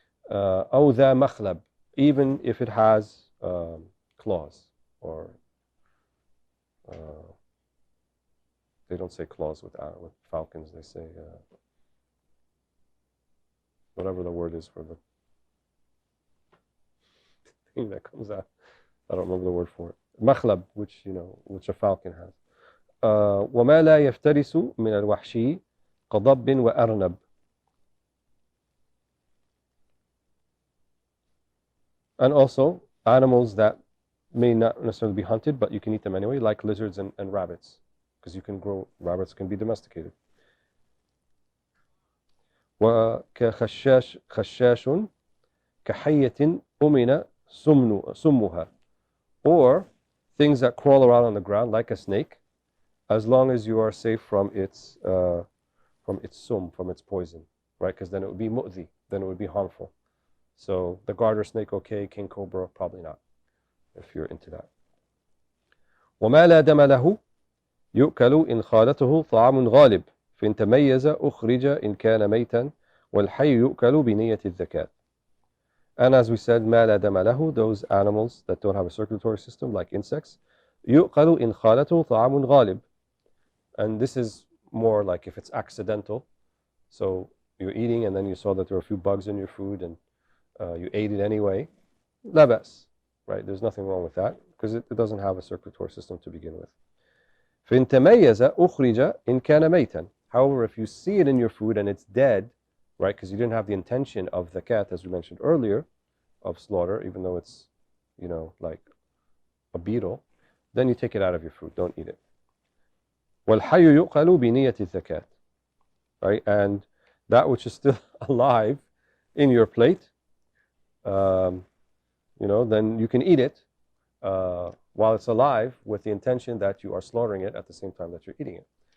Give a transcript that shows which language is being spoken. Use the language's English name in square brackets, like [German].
[Arabic] أو ذا مخلب, [English] even if it has claws, or they don't say claws with falcons. They say whatever the word is for the thing that comes out. I don't remember the word for it. Makhlab, which a falcon has. [Arabic] وما لا يفترس من الوحشي قضب وأرنب. [English] And also animals that may not necessarily be hunted, but you can eat them anyway, like lizards and rabbits, because rabbits can be domesticated. [Arabic] وكخشاش كحية أمن سمها, [English] or things that crawl around on the ground like a snake, as long as you are safe from its sum, from its poison, right? Because then it would be mu'zi, then it would be harmful. So the garter snake, okay, king cobra, probably not, if you're into that. [Arabic] وما لا دم له يؤكل إن خالته طعام غالب فإن تميز أخرج إن كان ميتا والحي يؤكل بنية الذكاة. [English] And as we said, [Arabic] ما لا دم له, [English] those animals that don't have a circulatory system like insects, [Arabic] يؤكل إن خالته طعام غالب. [English] And this is more like if it's accidental. So you're eating and then you saw that there were a few bugs in your food and you ate it anyway. [Arabic] لا بأس, [English] right? There's nothing wrong with that because it doesn't have a circulatory system to begin with. [Arabic] فإن تميز أخرج إن كان ميتا. [English] However, if you see it in your food and it's dead, right, because you didn't have the intention of the cat, as we mentioned earlier, of slaughter, even though it's, like a beetle, then you take it out of your food. Don't eat it. [Arabic] وَالْحَيُّ يُؤْكَلُ بِنِيَّةِ الذَّكَاةِ, [English] right, and that which is still alive in your plate, then you can eat it while it's alive with the intention that you are slaughtering it at the same time that you're eating it.